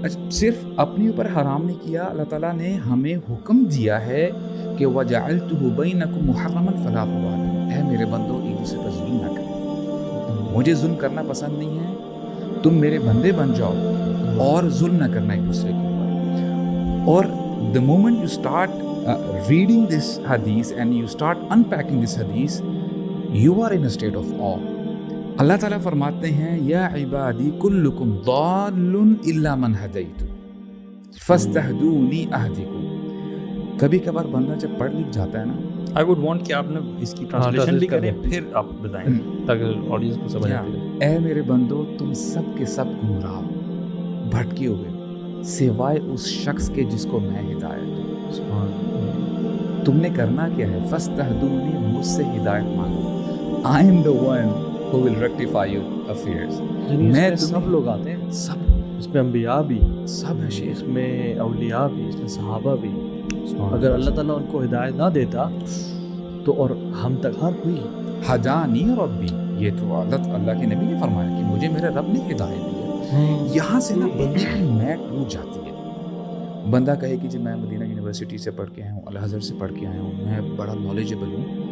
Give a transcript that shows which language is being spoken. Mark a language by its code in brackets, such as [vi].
[ur] صرف اپنے اوپر حرام نہیں کیا, اللہ تعالیٰ نے ہمیں حکم دیا ہے کہ [ar] وَجَعَلْتُهُ بَيْنَكُمْ مُحَرَّمًا فَلَا تَظَالِمُوا. [ur] اے میرے بندو ایک دوسرے پر ظلم نہ کرو, مجھے ظلم کرنا پسند نہیں ہے, تم میرے بندے بن جاؤ اور ظلم نہ کرنا ایک دوسرے کے اوپر. [en] اور the moment you start reading this hadith and you start unpacking this hadith, you are in a state of awe. [ar] اللہ تعالیٰ فرماتے ہیں یا عبادی کلکم ضال الا من ہدیت فاستہدونی اہدکم. [ur] کبھی کبھار بندہ جب پڑھ لکھ جاتا ہے نا, [en] I would want [ur] کہ آپ نے اس کی ٹرانسلیشن بھی کریں پھر آپ بتائیں تاکہ آڈینس کو سمجھ آتی رہے. اے میرے بندو تم سب کے سب گمراہ بھٹکے ہوئے سوائے اس شخص کے جس کو میں ہدایت دوں. تم نے کرنا کیا ہے؟ فاستہدونی, مجھ سے ہدایت مانگو. [en] I am the one who will rectify your affairs. [ur] میں سب لوگ آتے ہیں, سب, اس میں انبیاء بھی, سب ہے شیخ, اس میں اولیاء بھی, اس میں صحابہ بھی. اگر اللہ تعالیٰ ان کو ہدایت نہ دیتا تو اور ہم تک ہر کوئی [ar] ہدانی ربی, [ur] یہ تو اللہ کے نبی نے فرمایا کہ مجھے میرے رب نے ہدایت دی ہے. یہاں سے نا بندے کی میٹ ٹوٹ جاتی ہے. بندہ کہے کہ جی میں مدینہ یونیورسٹی سے پڑھ کے آیا ہوں, الازہر سے پڑھ کے آیا ہوں, میں بڑا نالجبل ہوں.